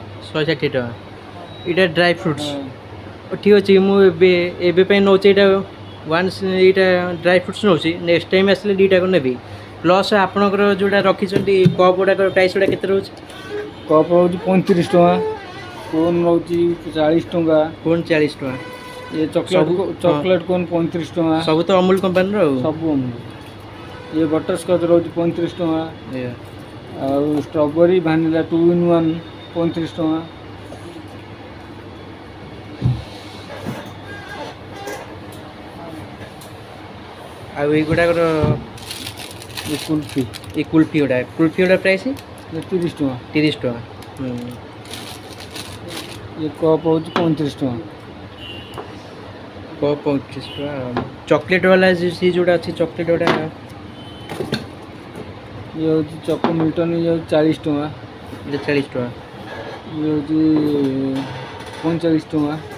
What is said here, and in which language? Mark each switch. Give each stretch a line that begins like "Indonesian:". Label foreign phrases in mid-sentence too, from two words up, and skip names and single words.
Odia: 160 ଟଙ୍କା ଏଇଟା
English: dry fruits
Odia: ଠିକ୍ ଅଛି ମୁଁ ଏବେ ପାଇଁ ନେଉଛି ଏଇଟା ୱାନ୍ସ ଏଇଟା
English: dry fruits
Odia: ନେଉଛି
English: next time
Odia: ଆସିଲେ ଦୁଇଟାକୁ ନେବି ପ୍ଲସ୍ ଆପଣଙ୍କର ଯେଉଁଟା ରଖିଛନ୍ତି କପ୍ ଗୁଡ଼ାକ ପ୍ରାଇସ୍ ଗୁଡ଼ା କେତେ ରହୁଛି କପ୍ ହେଉଛି 35 ଟଙ୍କା। କୋନ୍ ରହୁଛି 40 ଟଙ୍କା। କୋନ୍ 40 ଟଙ୍କା ଏ ଚକୋଲେଟ୍ କୋନ୍ 35 ଟଙ୍କା। ସବୁ ତ ଅମୁଲ କମ୍ପାନୀର ଆଉ ସବୁ ଅମୁଲ। ये बटरस्कच रोज 35 टଙ୍କା। ଆଉ ଷ୍ଟ୍ରବେରୀ ଭାନିଲା 2 in 1 35 ଟଙ୍କା। ଆଉ ଏଇଗୁଡ଼ାକର କୁଲ୍ଫି ଗୁଡ଼ା ପ୍ରାଇସ୍ 30 ଟଙ୍କା। 30 ଟଙ୍କା ये कप ହେଉଛି 35 ଟଙ୍କା। କପ୍ 35 ଟଙ୍କା ଚକୋଲେଟ୍ ବାଲା ସେ ଯେଉଁଟା ଅଛି ଚକୋଲେଟ୍ ଗୁଡ଼ା ये ହେଉଛି ଚକୋ ମିଲ୍ଟନ୍ ଇଏ ହେଉଛି 40 ଟଙ୍କା। ଏଇଟା 40 ଟଙ୍କା ଇଏ ହେଉଛି 45 ଟଙ୍କା।